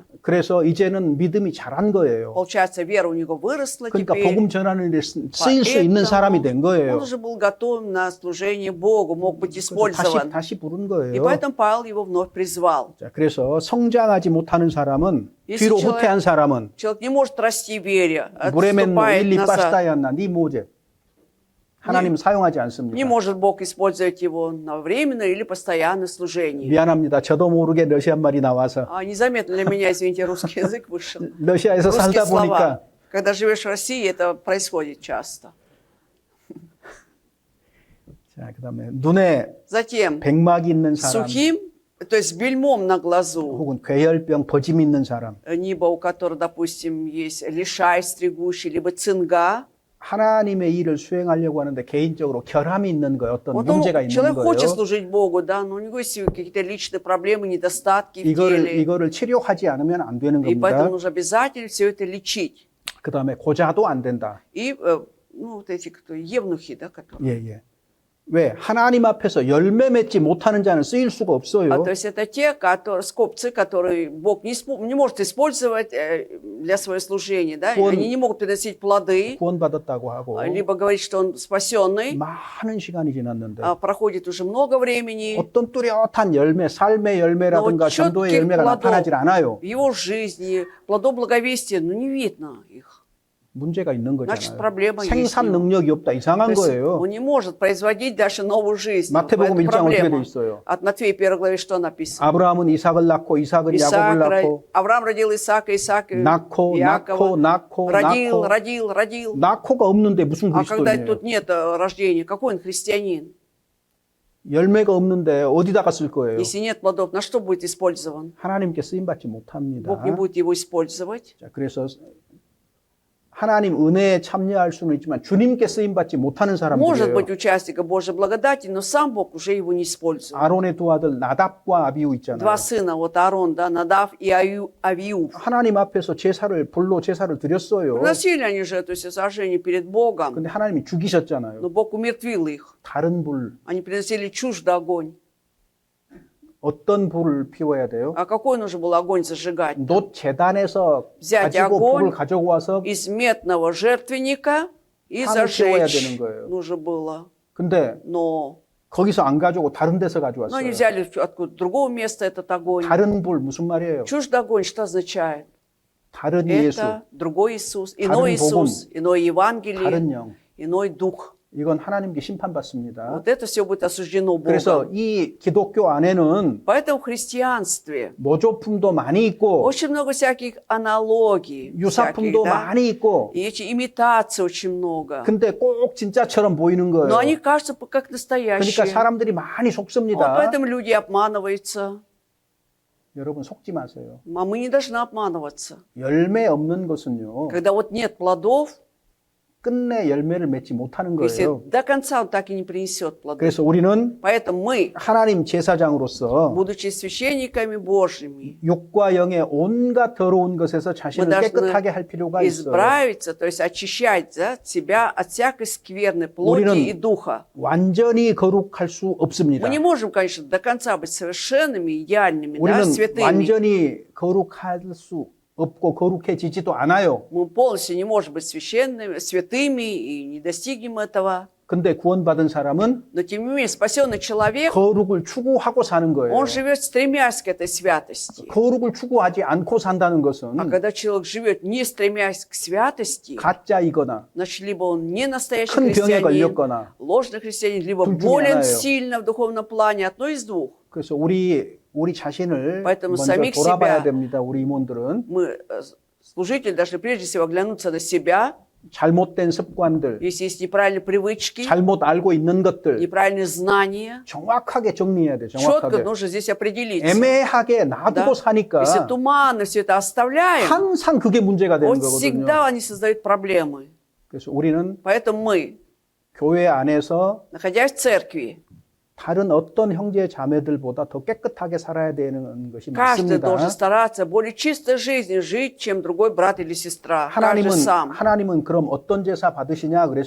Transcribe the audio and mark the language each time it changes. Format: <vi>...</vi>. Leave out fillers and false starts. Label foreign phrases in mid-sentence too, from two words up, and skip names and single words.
<ko>그래서 이제는 믿음이 자란 거예요.</ko> <ru>Получается, вера у него выросла</ru> <ko>그러니까</ko> <ru>теперь.</ru> <ko>복음 전하는 데 쓰일 수 있는</ko> <ru>Поэтому</ru> <ko>사람이 된</ko> <ru>Он</ru> <ko>거예요.</ko> <ru>уже был готов на служение Богу, мог быть</ru> <ko>그래서</ko> <ru>использован.</ru> <ko>다시 부른</ko> <ru>И</ru> <ko>거예요.</ko> <ru>поэтому Павел его вновь призвал.</ru> <ko>자, 그래서 성장하지 못하는 사람은</ko> <ru>Если</ru> <ko>뒤로</ko> <ru>человек-</ru> <ko>후퇴한 사람은</ko> <ru>Человек не может расти в вере, 브레멘 отступает 일리 назад.</ru> <ko>파스타였나</ko> <ru>не может</ru> <ko>하나님 사용하지</ko> <ru>Не</ru> <ko>않습니다.</ko> <ru>может Бог использовать его на временное или постоянное служение.</ru> <ko>미안합니다. 저도 모르게 러시안 말이 나와서</ko> <ru>Незаметно для меня, извините, русский язык вышел.</ru> <ko>러시아에서</ko> <ru>Русские</ru> <ko>살다</ko> <ru>слова.</ru> <ko>보니까</ko> <ru>Когда живешь в России, это происходит часто.</ru> <ko>자, 그다음에 눈에</ko> <ru>Затем,</ru> <ko>백막이 있는 사람</ko> <ru>сухим, то есть бельмом на глазу,</ru> <ko>혹은 괴혈병 버짐 있는 사람</ko> <ru>либо у которого, допустим, есть лишай стригущий, либо цинга.</ru> <ko>하나님의 일을 수행하려고 하는데 개인적으로 결함이 있는 거예요. 어떤</ko> <ru>Вот он,</ru> <ko>문제가 있는</ko> <ru>человек хочет</ru> <ko>거예요.</ko> <ru>служить Богу, да, но у него есть какие-то личные проблемы, недостатки в теле.</ru> <ko>이거를 치료하지 않으면 안 되는</ko> <ru>И поэтому</ru> <ko>겁니다.</ko> <ru>нужно обязательно все это лечить.</ru> <ko>그다음에 고자도 안 된다.</ko> <ru>И вот эти кто, евнухи, да, которые.</ru> <ko>예, 예. 왜? 하나님 앞에서 열매 맺지 못하는 자는 쓰일 수가 없어요.</ko> <ru>То есть это те, которые, скопцы, которые Бог не может использовать для своего служения. Да?</ru> <ko>구원-</ko> <ru>Они не могут приносить плоды,</ru> <ko>구원받았다고 하고</ko> <ru>либо говорить, что он спасенный.</ru> <ko>많은 시간이 지났는데</ko> <ru>Проходит уже много времени.</ru> <ko>어떤 뚜렷한 열매, 삶의 열매라든가</ko> <ru>Но</ru> <ko>전도의</ko> <ru>четких</ru> <ko>열매가 나타나질 않아요.</ko> <ru>В его жизни, плодов благовестия, ну не видно их.</ru> <ko>문제가 있는</ko> <ru>Значит,</ru> <ko>거잖아요.</ko> <ru>проблема есть.</ru> <ko>생산</ko> <ru>в нем.</ru> <ko>능력이 없다. 이상한</ko> <ru>То есть</ru> <ko>거예요.</ko> <ru>он не может производить даже новую жизнь.</ru> <ko>마태복음</ko> <ru>Это</ru> <ko>1장 어떻게 돼</ko> <ru>проблема.</ru> <ko>있어요?</ko> <ru>От Матфея 1 главе что написано?</ru> <ko>아브라함은 이삭을 낳고 이삭은 야곱을 낳고</ko> <ru>Авраам родил Исаака, Исаак</ru> <ko>낳고</ko> <ru>Иакова.</ru> <ko>낳고</ko> <ru>Родил.</ru> <ko>낳고가 없는데 무슨</ko> <ru>А когда</ru> <ko>그리스도인이에요?</ko> <ru>тут нет рождения, какой он христианин?</ru> <ko>열매가 없는데 어디다가 쓸 거예요?</ko> <ru>Если нет плодов, на что будет использован?</ru> <ko>하나님께 쓰임 받지 못합니다.</ko> <ru>Бог не будет его использовать.</ru> <ko>자, 그래서 하나님 은혜에 참여할 수는 있지만 주님께 쓰임 받지 못하는</ko> <ru>Может быть</ru> <ko>사람들이에요.</ko> <ru>участником Божьей благодати, но сам Бог уже его не использует.</ru> <ko>아론의 두 아들 나답과 아비우 있잖아요.</ko> <ru>Два сына, вот Аарон, да, Надав и Авиуф.</ru> <ko>하나님 앞에서 불로 제사를 드렸어요.</ko> <ru>Приносили они же это сожжение перед Богом,</ru> <ko>근데 하나님이 죽이셨잖아요.</ko> <ru>но Бог умертвил их.</ru> <ko>다른 불,</ko> <ru>Они приносили чуждый огонь.</ru> <ko>어떤 불을 피워야 돼요?</ko> <ru>А какой нужен был огонь зажигать?</ru> <ko>놋 재단에서</ko> <ru>взять</ru> <ko>가지고</ko> <ru>огонь</ru> <ko>불을 가져고 와서</ko> <ru>из медного жертвенника и</ru> <ko>판을 피워야</ko> <ru>зажечь</ru> <ko>되는 거예요.</ko> <ru>нужно было.</ru> <ko>근데</ko> <ru>Но</ru> <ko>거기서 안 가지고 다른 데서</ko> <ru>они</ru> <ko>가져왔어요.</ko> <ru>взяли откуда другого места этот огонь.</ru> <ko>다른 불 무슨 말이에요?</ko> <ru>Чуждый огонь что означает?</ru> <ko>다른 예수,</ko> <ru>Это другой Иисус,</ru> <ko>다른</ko> <ru>иной Иисус, иное Евангелие,</ru> <ko>다른 영.</ko> <ru>иной Дух.</ru> <ko>이건 하나님께 심판받습니다.</ko> <ru>Вот это все будет осуждено</ru> <ko>그래서</ko> <ru>Богом.</ru> <ko>이 기독교 안에는</ko> <ru>Поэтому в христианстве</ru> <ko>모조품도 많이 있고</ko> <ru>очень много всяких аналогий, всяких,</ru> <ko>유사품도</ko> <ru>да?</ru> <ko>많이 있고</ko> <ru>И эти имитации очень много.</ru> <ko>근데 꼭 진짜처럼 보이는 거예요.</ko> <ru>Но они кажутся как</ru> <ko>그러니까</ko> <ru>настоящие.</ru> <ko>사람들이 많이</ko> <ru>Вот</ru> <ko>속습니다.</ko> <ru>поэтому люди обманываются.</ru> <ko>여러분 속지 마세요.</ko> <ru>А мы не должны обманываться.</ru> <ko>열매 없는 것은요.</ko> <ru>Когда вот нет плодов,</ru> <ko>끝내 열매를 맺지 못하는</ko> <ru>если</ru> <ko>거예요.</ko> <ru>до конца он так и не принесет плоды.</ru> <ko>그래서 우리는</ko> <ru>Поэтому мы,</ru> <ko>하나님 제사장으로서</ko> <ru>будучи священниками Божьими,</ru> <ko>육과 영의 온갖 더러운 것에서</ko> <ru>мы</ru> <ko>자신을</ko> <ru>должны</ru> <ko>깨끗하게 할 필요가 있어요.</ko> <ru>избавиться, то есть очищать себя от всякой скверны плоти</ru> <ko>우리는</ko> <ru>и духа.</ru> <ko>완전히 거룩할 수 없습니다.</ko> <ru>Мы не можем, конечно, до конца быть совершенными, идеальными, да,</ru> <ko>우리는</ko> <ru>святыми.</ru> <ko>완전히 거룩할 수 없고 거룩해지지도 않아요.</ko> <ru>Мы полностью не можем быть священными, святыми и не достигнем этого.</ru> <ko>근데 구원받은 사람은</ko> <ru>Но тем не менее, спасенный человек,</ru> <ko>거룩을 추구하고 사는 거예요.</ko> <ru>он живет стремясь к этой святости.</ru> <ko>거룩을 추구하지 않고 산다는</ko> <ru>А</ru> <ko>것은</ko> <ru>когда человек живет не стремясь к святости,</ru> <ko>가짜이거나</ko> <ru>значит, либо он не настоящий</ru> <ko>큰 병에</ko> <ru>христианин,</ru> <ko>걸렸거나</ko> <ru>ложный христианин, либо</ru> <ko>둘 중에</ko> <ru>болен</ru> <ko>하나예요.</ko> <ru>сильно в духовном плане, одно из двух.</ru> <ko>그래서 우리 자신을</ko> <ru>Поэтому</ru> <ko>먼저</ko> <ru>самих</ru> <ko>돌아봐야</ko> <ru>себя.</ru> <ko>됩니다. 우리 임원들은</ko> <ru>Мы, служители, должны прежде всего оглянуться на себя.</ru> <ko>잘못된 습관들,</ko> <ru>Если есть неправильные привычки,</ru> <ko>잘못 알고 있는 것들</ko> <ru>неправильные знания,</ru> <ko>정확하게 정리해야 돼.</ko> <ru>четко</ru> <ko>정확하게.</ko> <ru>нужно здесь определиться.</ru> <ko>애매하게 놔두고</ko> <ru>Да?</ru> <ko>사니까</ko> <ru>Если туманно все это оставляем,</ru> <ko>항상 그게 문제가 되는</ko> <ru>вот</ru> <ko>거거든요.</ko> <ru>всегда они создают проблемы.</ru> <ko>그래서 우리는</ko> <ru>Поэтому мы,</ru> <ko>교회 안에서</ko> <ru>находясь в церкви,</ru> <ko>다른 어떤 형제 자매들보다 더 깨끗하게 살아야 되는 것이</ko> <ru>каждый должен</ru> <ko>맞습니다.</ko> <ru>стараться более чистой жизнью жить, чем другой брат или сестра. Каждый сам.</ru> <ko>하나님은 그럼 어떤 제사 받으시냐 그랬을</ko>